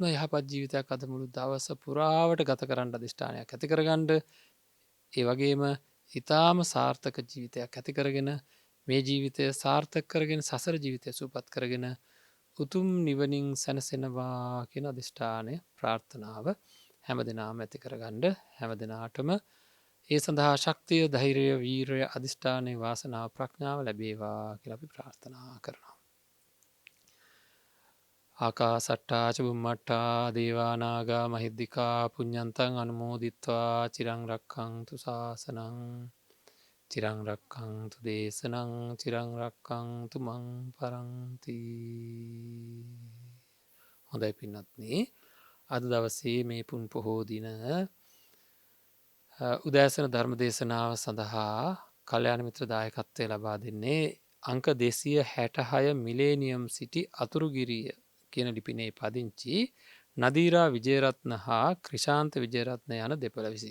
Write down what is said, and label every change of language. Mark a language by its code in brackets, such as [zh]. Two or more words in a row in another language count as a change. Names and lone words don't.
[si] යහපත් ජීවිතයක් අද මුළු දවස පුරාවට ගත කරන්න අධිෂ්ඨානයක් ඇති කරගණ්ඩ ඒ වගේම ඉතාම සාර්ථක ජීවිතයක් ඇති කරගෙන මේ ජීවිතය සාර්ථක කරගෙන සසර ජීවිතය සූපත් කරගෙන උතුම් නිවනින් සැනසෙනවා කියෙන අධිෂ්ඨානය ප්‍රාර්ථනාව හැම දෙනාම ඇති කරගණ්ඩ හැම දෙනාටම ඒ සඳහා ශක්තිය ධෛරය වීරය අධිෂ්ඨානය වාසනාව ප්‍රඥාව ලැබේවා කියලපි ප්‍රාර්ථනා කරනවා. [pi] ආකා සට්ටා චබුම්මට්ටා දේවානාගා මහිද්දිකා පුඤ්ඤන්තං අනුමෝදිත්වා චිරංරක්කංතු ශාසනං චිරංරක්කංතු දේශනං චිරංරක්කංතු මං පරංති. [si] හොඳයි පින්නත්නේ අද දවසේ මේ පුන් පොහෝ දින උදෑසන ධර්ම දේශනාව සඳහා කල්‍යාණ මිත්‍ර දායකත්වය ලබා දෙන්නේ අංක 266 මිලේනියම් සිටි අතුරුගිරිය කියන ලිපිනේ පදිංචි නදීරා විජේරත්න හා ක්‍රිෂාන්ත විජේරත්න යන දෙපළ විසින්.